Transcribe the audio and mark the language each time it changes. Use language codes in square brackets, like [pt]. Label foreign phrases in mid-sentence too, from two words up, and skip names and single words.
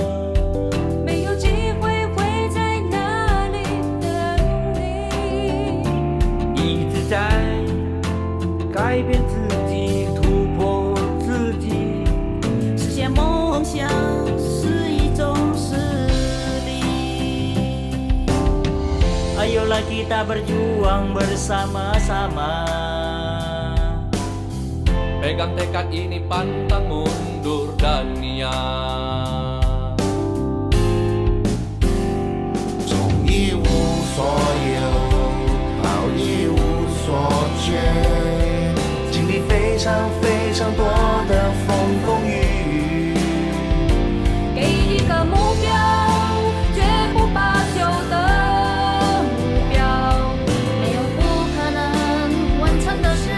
[zh] 没有机会会在哪里等你。一直在改变自己，突破自己，实现梦想是一种实力。 [id] Ayolah kita berjuang bersama-sama. Pegang tekad ini, pantang mundur dan niat. [zh] 从一无所有，好一无所缺，经历非常非常多的风风雨雨。给一个目标，绝不罢休的目标，没有不可能完成的事，